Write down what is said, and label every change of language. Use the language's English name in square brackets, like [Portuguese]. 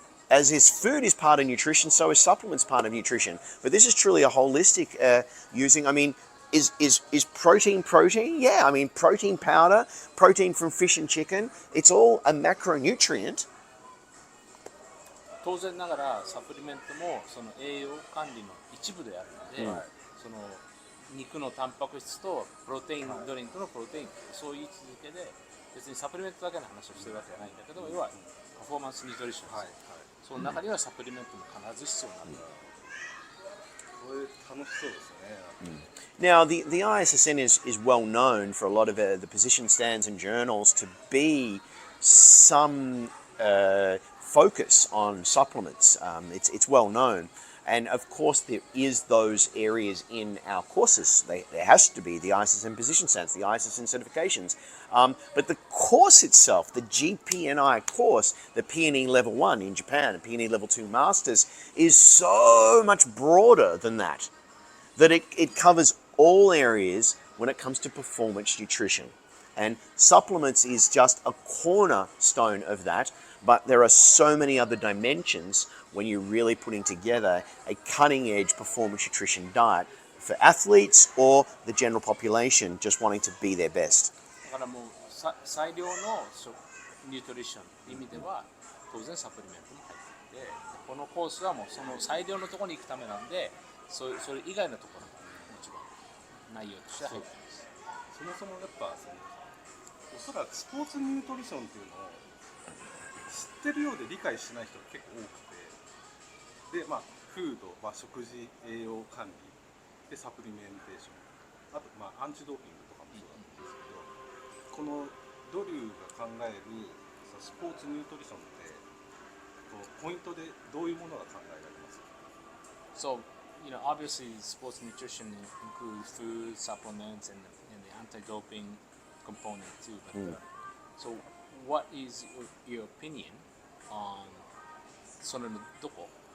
[English] As is food is part of nutrition, so is supplements part of nutrition. But this is truly a holistic using. I mean, is protein? Yeah, I mean, protein powder, protein from fish and chicken. It's all a macronutrient. [Japanese] 当然ながらサプリメントもその栄養管理の一部であるので、その肉のタンパク質とプロテインドリンクのプロテイン、そういう位置づけで別にサプリメントだけの話をしてるわけじゃないんだけど、要はパフォーマンスニュートリション、その中にはサプリメントも必ず必要になる。これ楽しそうですね。 [English] Now, the ISSN is well known for a lot of the position stands and journals to be some focus on supplements. It's well known. And of course, there is those areas in our courses. There has to be the ISSN position stands, the ISSN certifications. But the course itself, the GPNi course, the PNE Level 1 in Japan, and PNE Level 2 Masters, is so much broader than that it covers all areas when it comes to performance nutrition. And supplements is just a cornerstone of that, but there are so many other dimensions when you're really putting together a cutting-edge performance nutrition diet for athletes or the general population just wanting to be their best. [Japanese] だからもう最良のニュートリションという意味では当然サプリメントも入っていて、このコースはもうその最良のところに行くためなんで、それ以外のところももちろん内容として入っています。そもそもやっぱおそらくスポーツニュートリションっていうのを知ってるようで理解しない人が結構多くて、でフード、食事栄養管理でサプリメンテーション、あとアンチドーピングとかもそうなんですけど、このドリューが考えるスポーツニュートリションってポイントでどういうものが考えられますか？ [English] So, obviously sports nutrition includes food, supplements, and the anti-doping component too. But, so, what is your opinion on [Japanese] そのどこ？